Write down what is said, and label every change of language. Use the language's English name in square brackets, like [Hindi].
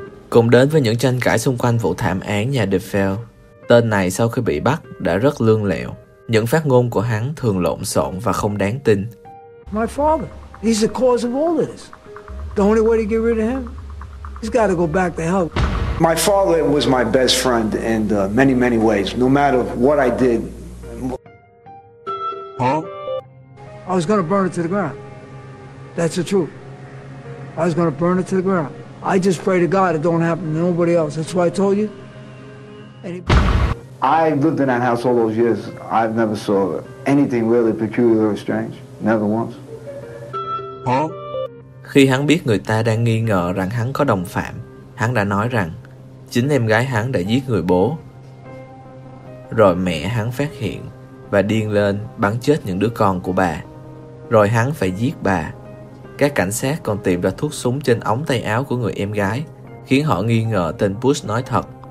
[Vietnamese] Cùng đến với những tranh cãi xung quanh vụ thảm án nhà DeFell, tên này sau khi bị bắt đã rất lương lẹo. Những phát ngôn của hắn thường lộn xộn và không đáng tin. [English] My father, he's the cause of all this. The only way to get rid of him, he's got to go back to hell. My father was my best friend in many, many ways, no matter what I did. Huh? I was going to burn it to the ground. That's the truth. I was going to burn it to the ground. I just pray to God it don't happen to nobody else. That's why I told you. I lived in that house all those years. I've never saw anything really peculiar or strange. Never once. Huh? [Vietnamese] Khi hắn biết người ta đang nghi ngờ rằng hắn có đồng phạm, hắn đã nói rằng chính em gái hắn đã giết người bố. Rồi mẹ hắn phát hiện và điên lên bắn chết những đứa con của bà. Rồi hắn phải giết bà. Các cảnh sát còn tìm ra thuốc súng trên ống tay áo của người em gái, khiến họ nghi ngờ tên Bush nói thật.